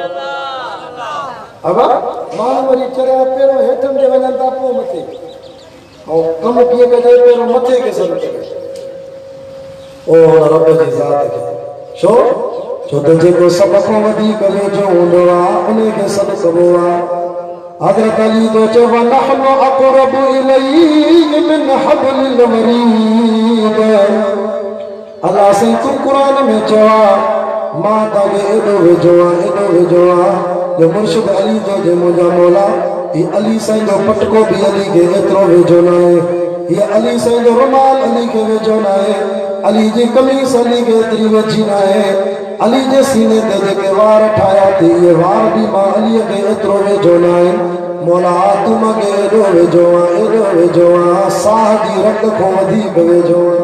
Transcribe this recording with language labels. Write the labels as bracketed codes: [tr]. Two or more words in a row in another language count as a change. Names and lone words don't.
[sd] अब माण्हू वरी चरिया पहिरियों हेठनि ते वञनि था पोइ मथे ऐं कमु कीअं कजे पहिरियों मथे खे सॾु कजे ओ रब जी ज़ात खे छो छो त जेको सभ खां वधीक वेझो हूंदो आहे उन खे सॾु कबो आहे। हज़रत अली तो चव [ar] نحن أقرب إليه من حبل الوريد [sd] अल्लाह साईं तूं क़ुरान में चवा मां तव्हांखे एॾो वेझो आहे जो मुर्शिद अली जो जे मुंहिंजा मौला ही अली साईं जो पटको बि अली खे एतिरो वेझो न आहे हीअ अली साईं जो रुमाल अली खे वेझो न आहे अली जी कमीस अली खे एतिरी वेझी न आहे अली जे सीने ते जेके वार ठाहिया थी इहे वार बि मां अलीअ खे एतिरो वेझो न आहे मौला तूं मूंखे एॾो वेझो आहे साह जी रग खां वधीक वेझो आहे।